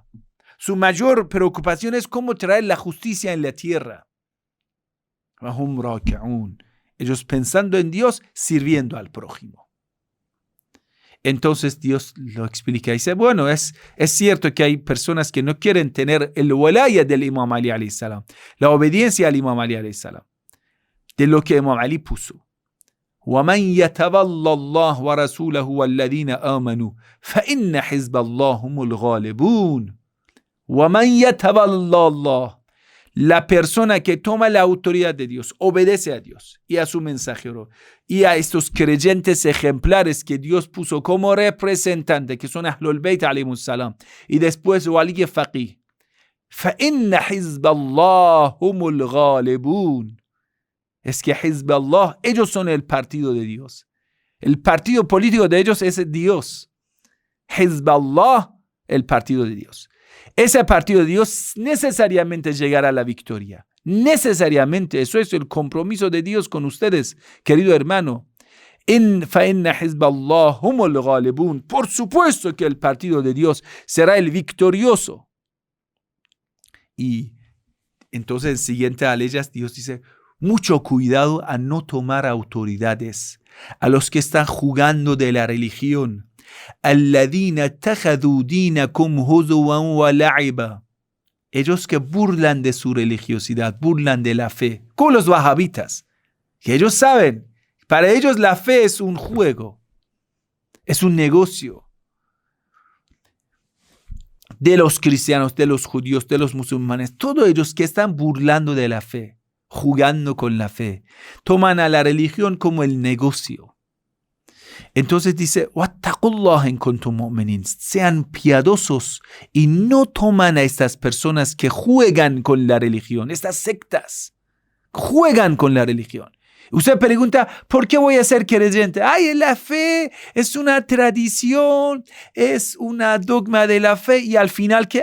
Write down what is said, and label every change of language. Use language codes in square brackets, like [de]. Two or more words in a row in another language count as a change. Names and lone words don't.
[es] Su mayor preocupación es cómo traer la justicia en la tierra. Ellos pensando en Dios, sirviendo al prójimo. Entonces Dios lo explica y dice, bueno, es cierto que hay personas que no quieren tener el walaya del Imam Ali [ar] عليه السلام, [es] la obediencia al Imam Ali [ar] عليه السلام, [es] de lo que Imam Ali puso. [ar] وَمَنْ يَتَوَلَّ اللَّهَ وَرَسُولَهُ وَالَّذِينَ آمَنُوا فَإِنَّ حِزْبَ اللَّهِ هُمُ الْغَالِبُونَ. وَمَنْ يَتَوَلَّ اللَّهَ. [es] la persona que toma la autoridad de Dios, obedece a Dios y a su mensajero y a estos creyentes ejemplares que Dios puso como representantes, que son [ar] أهل البيت عليهم السلام, [es] y después [ar] ولي فقيه. فَإِنَّ حِزْبَ اللَّهِ هُمُ الْغَالِبُونَ. [es] Es que [ar] حزب الله, [es] ellos son el partido de Dios. El partido político de ellos es Dios. [ar] حزب الله, [es] el partido de Dios. Ese partido de Dios necesariamente llegará a la victoria. Necesariamente. Eso es el compromiso de Dios con ustedes, querido hermano. [ar] فَإِنَّ حِزْبَ اللَّهِ هُمُ الْغَالِبُونَ. [es] Por supuesto que el partido de Dios será el victorioso. Y entonces en siguiente aleyas Dios dice, mucho cuidado a no tomar autoridades, a los que están jugando de la religión. [ar] الَّذِينَ اتَّخَذُوا دِينَكُمْ هُزُوًا وَلَعِبًا. [es] Ellos que burlan de su religiosidad, burlan de la fe, como los wahabitas, que ellos saben, para ellos la fe es un juego, es un negocio. De los cristianos, de los judíos, de los musulmanes, todos ellos que están burlando de la fe, jugando con la fe, toman a la religión como el negocio. Entonces dice, [ar] وَاتَّقُوا إِن كُنتُم مُؤْمِنِينَ. [es] Sean piadosos y no toman a estas personas que juegan con la religión, estas sectas, juegan con la religión. Usted pregunta, ¿por qué voy a ser creyente? Ay, la fe es una tradición, es una dogma de la fe, y al final, ¿qué?